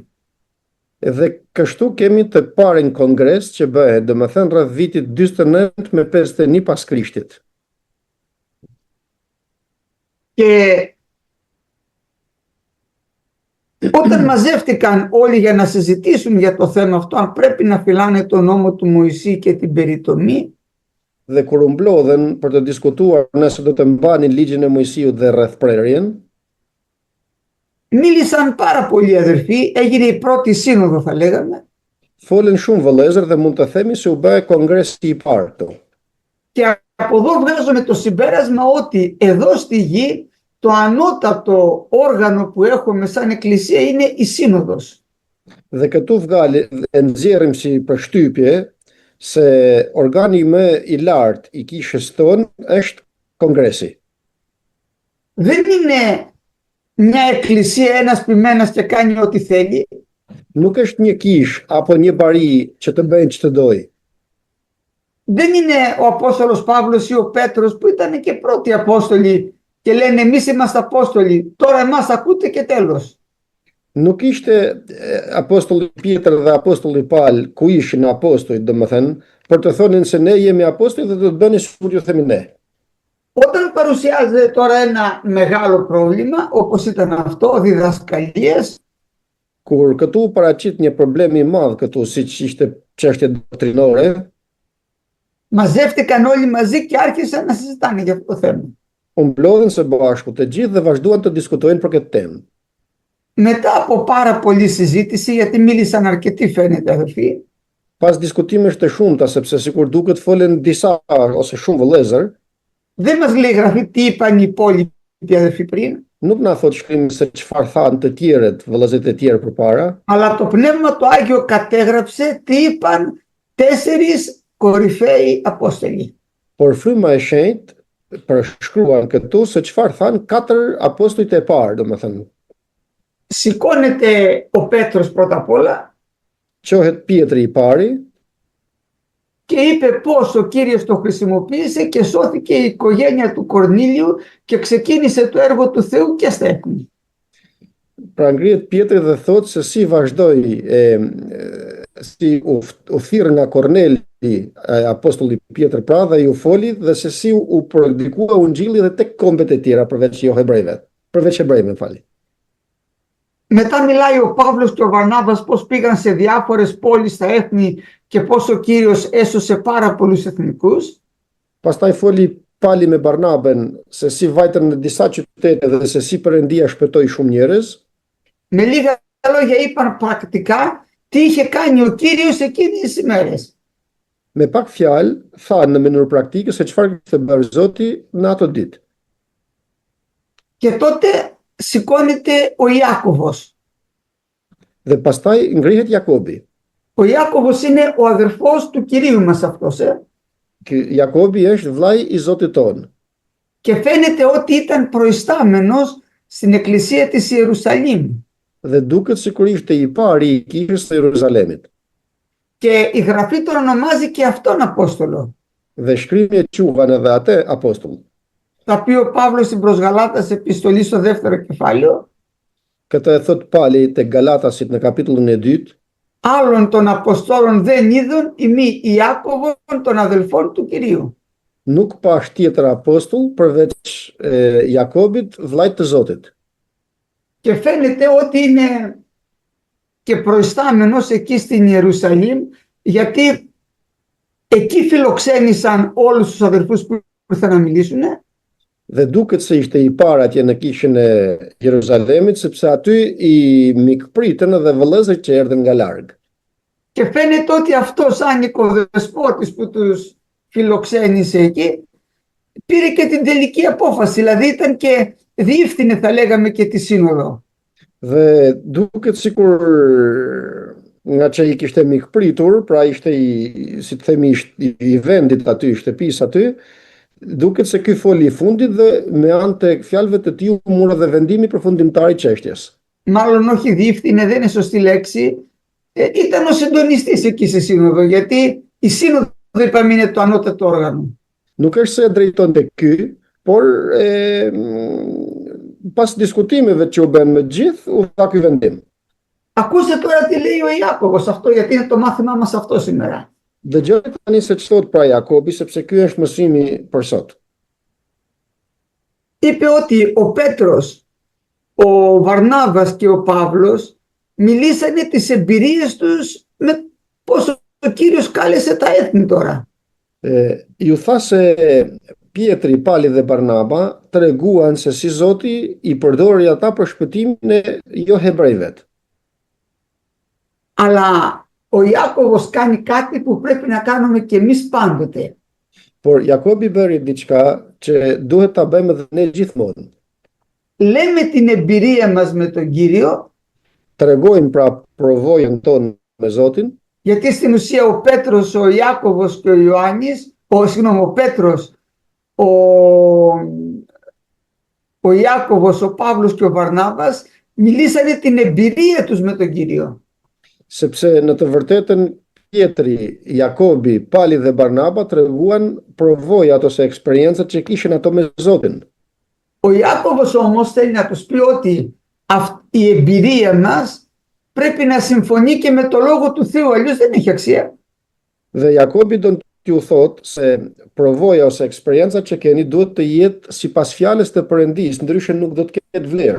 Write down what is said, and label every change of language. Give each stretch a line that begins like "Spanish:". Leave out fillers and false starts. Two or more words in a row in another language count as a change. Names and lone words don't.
Albanian: Dhe kështu kemi të parin kongres që bëhet, domethënë rreth vitit 49 me 51 pas Krishtit.
Greek: Και όταν μαζεύτηκαν όλοι για να συζητήσουν για το θέμα αυτό, αν πρέπει να φυλάνε τον νόμο του Μωυσή και την περιτομή,
Albanian: Dhe kur u mblodhen për të diskutuar nëse do të mbanin ligjin e Mojsiut dhe rrethprerjen,
Greek: μίλησαν πάρα πολλοί αδερφοί, έγινε η πρώτη σύνοδο, θα λέγαμε.
Albanian: folën shumë vëllezër dhe mund të themi se u bë kongresi i parë këtu.
Greek: Και από εδώ βγάζουμε το συμπέρασμα ότι εδώ στη γη το ανώτατο όργανο που έχουμε σαν εκκλησία είναι η σύνοδος.
Albanian: Dhe këtu nxjerrim si përshtypje se organi më i lartë i kishës tonë është kongresi.
Greek: Δεν είναι μια εκκλησία, ένας ποιμένας και κάνει ό,τι θέλει.
Albanian: Nuk është një kish apo një bari që të bëjnë që të doj.
Greek: Δεν είναι ο Απόστολος Παύλος ή ο Πέτρος που ήταν και πρώτοι Απόστολοι και λένε εμείς είμαστε Απόστολοι, τώρα εμάς ακούτε και τέλος.
Albanian: Nuk ishte apostulli Pjetër dhe apostulli Paul ku ishin apostujt, domethënë, për të thonin se ne jemi apostujt dhe do të bëni sikur ju themi ne.
Greek: Όταν παρουσιάζεται τώρα ένα μεγάλο πρόβλημα, όπως ήταν αυτό, διδασκαλίες,
Albanian: Kur këtu paraqit një problem i madh këtu, siç ishte çështje doktrinore,
Greek: μαζεύτηκαν όλοι μαζί και άρχισαν να συζητάνε για αυτό το θέμα.
Albanian: u mblodhen së bashku të gjithë dhe vazhduan të diskutojnë për këtë temë.
Greek: Μετά από πάρα πολλή συζήτηση, γιατί μίλησαν αρκετοί φαίνεται αδελφοί,
Albanian: Pas diskutimesh të shumta, sepse sikur duket folen disa ose shumë vëllezër,
Greek: δεν μας λέει η Γραφή τι είπαν οι υπόλοιποι αδελφοί πριν,
Albanian: nuk na thot shkrimi se çfarë thanë të tjerët, vëllezërit e tjerë përpara,
Greek: αλλά το Πνεύμα το Άγιο κατέγραψε τι είπαν 4 κορυφαίοι Απόστολοι.
Albanian: por fryma e shenjtë përshkruan këtu se çfarë thanë 4 apostujt e parë, domethënë,
Greek: Σηκώνεται ο Πέτρος πρώτα απ' όλα
Albanian: qohet Pietri i pari
Greek: και είπε πώς ο Κύριος το χρησιμοποίησε και σώθηκε η οικογένεια του Κορνήλιου και ξεκίνησε το έργο του Θεού και στα έθνη.
Albanian: pra ngrihet Pietri dhe thot se si vazhdoi si u thirr nga Korneli, apostulli Pietër pra, dhe ju foli dhe se si u predikua ungjilli dhe tek kombet e tjera përveç jo hebrejve, përveç hebrejve, fali.
Greek: Μετά μιλάει ο Παύλος και ο Βαρνάβας πώς πήγαν σε διάφορες πόλεις στα έθνη και πώς ο Κύριος έσωσε πάρα πολλούς εθνικούς.
Albanian: Pastaj foli Pali me Barnaben se si vajtën në disa qytete dhe se si Perëndia shpëtoi shumë njerëz.
Greek: Με λίγα λόγια είπαν πρακτικά τι είχε κάνει ο Κύριος εκείνες τις ημέρες.
Albanian: Me pak fjalë, thanë në mënyrë praktike se çfarë kishte bërë Zoti në ato ditë.
Greek: Και τότε σηκώνεται ο Ιάκωβος.
Albanian: Dhe pastaj ngrihet Jakobi.
Greek: Ο Ιάκωβος είναι ο αδερφός του Κυρίου μας αυτός.
Albanian: Jakobi është vllai i Zotit tonë.
Greek: Και φαίνεται ότι ήταν προϊστάμενος στην εκκλησία της Ιερουσαλήμ.
Albanian: Dhe duket sikur ishte i pari i kishës së Jeruzalemit.
Greek: Και η Γραφή τον ονομάζει και αυτόν Απόστολο.
Albanian: Dhe shkrimi e quan edhe atë apostull.
Greek: Θα πει ο Παύλος στην προς Γαλάτας επιστολή στο δεύτερο κεφάλαιο.
Albanian: Këtë e thot Pali te Galatasit në kapitullin e 2.
Greek: Άλλων των Αποστόλων δεν είδων ημί Ιάκωβον των αδελφών του Κυρίου.
Albanian: Nuk pash tjetër apostull përveç Jakobit, vllait të Zotit.
Greek: Και φαίνεται ότι είναι και προϊστάμενος εκεί στην Ιερουσαλήμ, γιατί εκεί φιλοξένησαν όλους τους αδελφούς που ήρθαν να μιλήσουν.
Albanian: Dhe duket se ishte i parë atje në kishën e Jeruzalemit, sepse aty i mikpritën edhe vëllezërit që erdhën nga larg.
Greek: Και φαίνεται ότι αυτός σαν οικοδεσπότης που τους φιλοξένησε εκεί, πήρε και την τελική απόφαση, δηλαδή ήταν και διεύθυνε θα λέγαμε και τη σύνοδο.
Albanian: Dhe duket sikur nga që i kishte mikpritur, pra ishte si të themi i vendit aty, shtëpisë aty, duket se ky foli i fundit dhe me anë të fjalëve të tij u mura dhe vendimi përfundimtar i çështjes.
Greek: Μάλλον όχι διεύθυνε, δεν είναι σωστή λέξη, ήταν ο συντονιστής εκεί στη σύνοδο, γιατί η σύνοδο είπαμε είναι το ανώτατο όργανο.
Albanian: Nuk është se e drejtonte ky, por pas diskutimeve që u bën me gjithë, u tha ky vendim.
Greek: Ακούστε τώρα τι λέει ο Ιάκωβος αυτό, γιατί είναι το μάθημά μας αυτό σήμερα.
Albanian: Dëgjoni tani se ç'thot pra Jakobi, sepse ky është mësimi për sot.
Greek: Είπε ότι ο Πέτρος, ο Βαρνάβας και ο Παύλος μιλήσανε τις εμπειρίες τους με πόσο ο Κύριος κάλεσε τα έθνη τώρα.
Albanian: Ju tha se Pietri, Pali dhe Barnaba treguan se si Zoti i përdori ata për shpëtimin e jo hebrejve.
Greek: Αλλά ο Ιάκωβος κάνει κάτι που πρέπει να κάνουμε και εμείς πάντοτε.
Albanian: Por Jakobi bëri diçka që duhet ta bëjmë edhe ne gjithmonë.
Greek: Λέμε την εμπειρία μας με τον Κύριο,
Albanian: Tregojmë pra provojën tonë me Zotin,
Greek: γιατί στην ουσία ο Πέτρος, ο Ιάκωβος και ο Ιωάννης, ο Πέτρος, ο ο Ιάκωβος, ο Παύλος και ο Βαρνάβας μιλήσανε την εμπειρία τους με τον Κύριο.
Albanian: Sepse në të vërtetën Pietri, Jakobi, Pali dhe Barnaba treguan provojat ose eksperiencat që kishin ato me Zotin.
Greek: Ο Ιάκωβος όμως θέλει να τους πει ότι η εμπειρία μας πρέπει να συμφωνεί και με το Λόγο του Θεού, αλλιώς δεν έχει αξία.
Albanian: Dhe Jakobi do t'ju thotë se provoja ose eksperiencat që keni duhet të jetë sipas fjalës të Perëndisë, ndryshe nuk do të ketë vlerë.